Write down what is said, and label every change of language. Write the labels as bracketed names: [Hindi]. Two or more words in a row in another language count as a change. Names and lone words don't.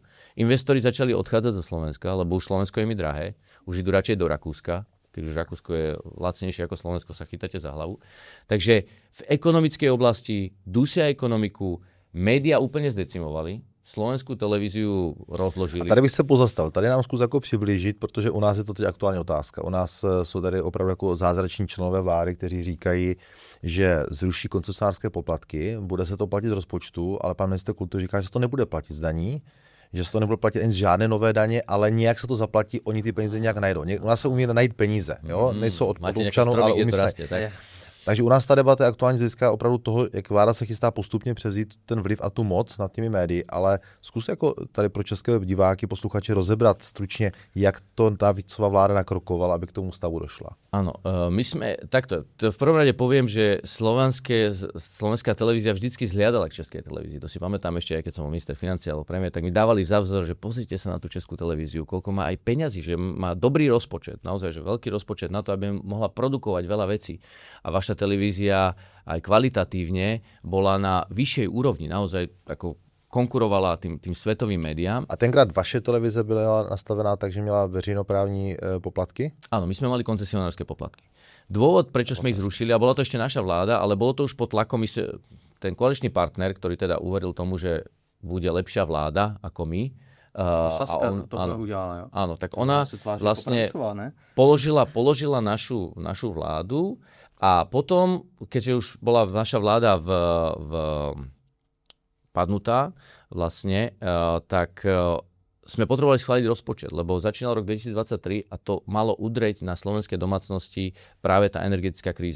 [Slovak] Investori začali odchádzať zo Slovenska, lebo už Slovensko je mi drahé, už idú radšej do Rakúska, keď už Rakúsko je lacnejšie ako Slovensko, sa chytáte za hlavu. Takže v ekonomickej oblasti dusia ekonomiku, média úplne zdecimovali, slovenskou televiziu rozložili. [Czech] A tady bych se pozastavil. Tady nám zkus jako přiblížit, protože u nás je to teď aktuální otázka. U nás jsou tady opravdu jako zázrační členové vlády, kteří říkají, že zruší koncesionářské poplatky, bude se to platit z rozpočtu, ale pan ministr kultury říká, že se to nebude platit z daní, že se to nebude platit ani z žádné nové daně, ale nějak se to zaplatí, oni ty peníze nějak najdou. U nás se umí najít peníze, jo? Nejsou od občanů, ale umí se. Takže u nás ta debata je aktuálně získá opravdu toho, jak vláda se chystá postupně převzít ten vliv a tu moc nad těmi médii, ale zkus jako tady pro české diváky, posluchače rozebrat stručně, jak to ta Ficova vláda nakrokovala, aby k tomu stavu došla. [Slovak] Áno, my sme, takto, v prvom rade poviem, že slovenská televízia vždycky zhliadala k českej televízii. To si pamätám ešte, aj keď som bol minister financií alebo premiér, tak mi dávali za vzor, že pozrite sa na tú českú televíziu, koľko má aj peňazí, že má dobrý rozpočet, naozaj, že veľký rozpočet na to, aby mohla produkovať veľa vecí. A vaša televízia aj kvalitatívne bola na vyššej úrovni, naozaj ako konkurovala tým svetovým médiám. [Czech] A tenkrát vaše televize byla nastavená tak, že měla veřejnoprávní poplatky? [Slovak] Áno, my sme mali koncesionárske poplatky. Dôvod, prečo sme ich zrušili, a bola to ešte naša vláda, ale bolo to už pod tlakom, ten koaličný partner, ktorý teda uveril tomu, že bude lepšia vláda ako my. [Czech] Saska to udělala, jo? [Slovak] Áno, tak ona vlastne položila našu vládu a potom, keďže už bola naša vláda v padnutá vlastne, tak sme potrebovali schváliť rozpočet, lebo začínal rok 2023 a to malo udreť na slovenské domácnosti práve tá energetická kríza.